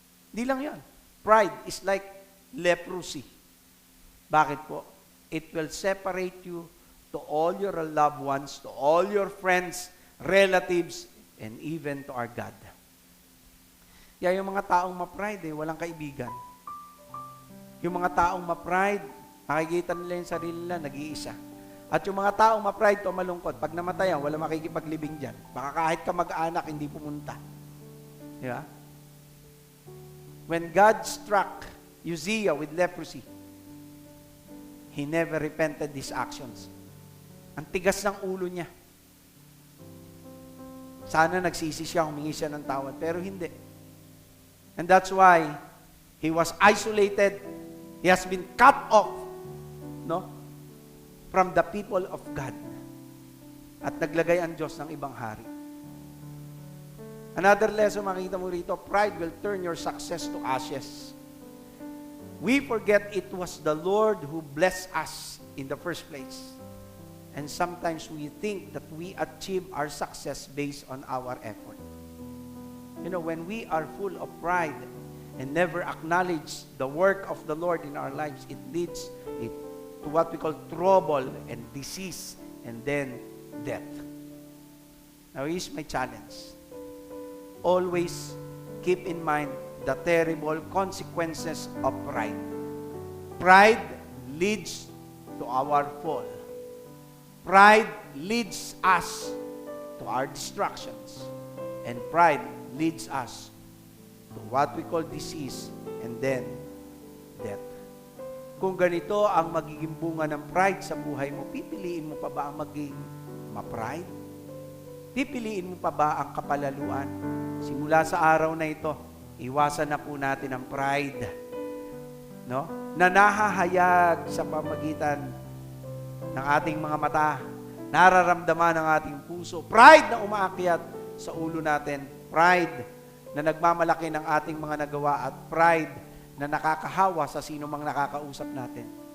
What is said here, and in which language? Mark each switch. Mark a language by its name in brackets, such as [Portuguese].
[Filipino] Di lang yan. [English] Pride is like leprosy. [Filipino] Bakit po? [English] It will separate you to all your loved ones, to all your friends, relatives, and even to our God. [Filipino] Kaya yung mga taong ma-pride, walang kaibigan. Yung mga taong ma-pride, makikita nila yung sarili nila, nag-iisa. At yung mga taong ma-pride o malungkot, pag namatayan, wala makikipaglibing dyan. Baka kahit ka mag-anak, hindi pumunta. Di ba? [English] When God struck Uzziah with leprosy, he never repented his actions. [Filipino] Ang tigas ng ulo niya. Sana nagsisi siya, humingi siya ng tawad, pero hindi. [English] And that's why he was isolated. He has been cut off, no, from the people of God. [Filipino] At naglagay ang Diyos ng ibang hari. [English] Another lesson, [Filipino] makikita mo rito, [English] pride will turn your success to ashes. We forget it was the Lord who blessed us in the first place. And sometimes we think that we achieve our success based on our effort. You know, when we are full of pride and never acknowledge the work of the Lord in our lives, it leads to what we call trouble and disease and then death. Now, here's my challenge. Always keep in mind the terrible consequences of pride. Pride leads to our fall. Pride leads us to our destructions. And pride leads us to what we call disease and then death. [Filipino] Kung ganito ang magiging bunga ng pride sa buhay mo, pipiliin mo pa ba ang maging ma-pride? Pipiliin mo pa ba ang kapalaluan? Simula sa araw na ito, iwasan na po natin ang pride, no? Na nahahayag sa pamagitan ng ating mga mata, nararamdaman ng ating puso, pride na umaakyat sa ulo natin, pride na nagmamalaki ng ating mga nagawa, at pride na nakakahawa sa sino mang nakakausap natin.